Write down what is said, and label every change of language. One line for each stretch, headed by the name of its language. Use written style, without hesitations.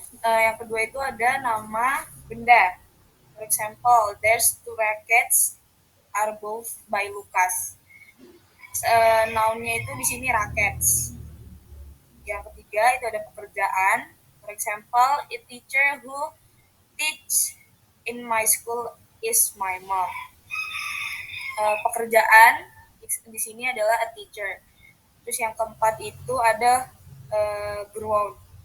Indonesian: Yang kedua itu ada nama benda.
English: For example, there's 2 rackets are both by Lucas.
Indonesian: Noun-nya itu di sini rackets. Yang ketiga itu ada pekerjaan.
English: For example, a teacher who teach in my school is my mom.
Indonesian: Pekerjaan di sini adalah a teacher. Terus yang keempat itu ada ground.